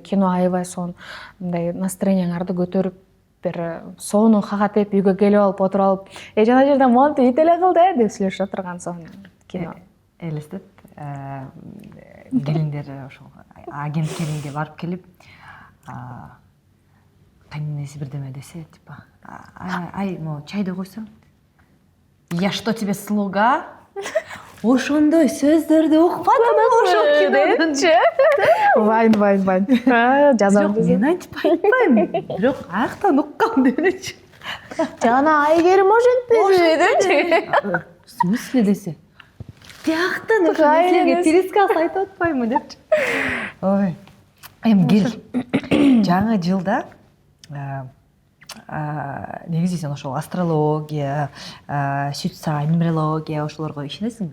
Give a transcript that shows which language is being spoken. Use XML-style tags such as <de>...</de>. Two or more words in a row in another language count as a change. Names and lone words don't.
<ky>Кино аябай сонун мындай настроениеңарды көтөрүп, бир сонун хагатеп үйгө келип алып отуруп алып, жана жерден монтип ит эле кылды деп сүйлөшүп отурган сонун кино. Элестет, келиндер ошол агент келинге барып келип, кайненеси бирдеме десе, типа, ай, чайды койсоң,</ky> <ru>я что тебе слуга?</ru> <ky>Ошондой сөздөрдү укпадым ошол кинодончу. Вайн. Жазам. Жок, мен айтып айтпайм. Бирок аяктан уккам демечи. Жана Айгерим ошентпеси депчи.</ky> <ru>В смысле</ru> <ky>десе? Тияктан ошо нерселерге пересказ айтып атпаймынбы депчи. Ой. Эми кел. Жаңы жылда негизи сен ошол астрология, сүт-саа, нумерология ошолорго ишенесиңби?</ky>